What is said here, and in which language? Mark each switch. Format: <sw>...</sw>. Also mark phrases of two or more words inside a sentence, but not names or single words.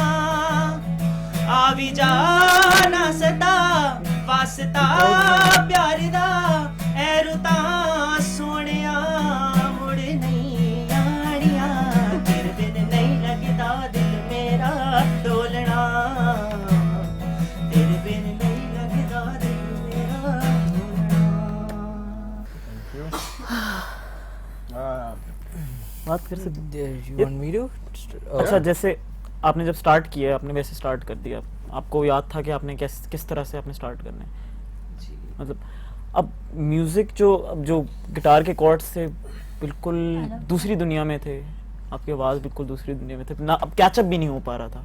<pa>ਆ ਭੀ ਜਾਣਾ ਸਦਾ ਵਾਸਤਾ ਪਿਆਰ ਦਾ ਐ ਰੁੱਤਾ ਸੋਣੀਆ ਮੁੜ ਨਹੀਂ ਆਣੀਆ ਤੇਰੇ ਬਿਨ ਨਹੀਂ ਲਗਦਾ ਦਿਲ ਮੇਰਾ ਡੋਲਣਾ ਤੇਰੇ ਬਿਨ ਨਹੀਂ ਲਗਦਾ ਦਿਲ ਮੇਰਾ ਡੋਲਣਾ।</pa> <hi>बात कर सकते</hi> <en>You want me to?</en> <hi>अच्छा जैसे आपने जब स्टार्ट किया आपने वैसे स्टार्ट कर दिया, आपको याद था कि आपने किस तरह से आपने स्टार्ट करना है? मतलब अब म्यूज़िक जो गिटार के कॉर्ड्स थे बिल्कुल दूसरी दुनिया में थे, आपकी आवाज़ बिल्कुल दूसरी दुनिया में थे ना, अब कैचअप भी नहीं हो पा रहा था।</hi>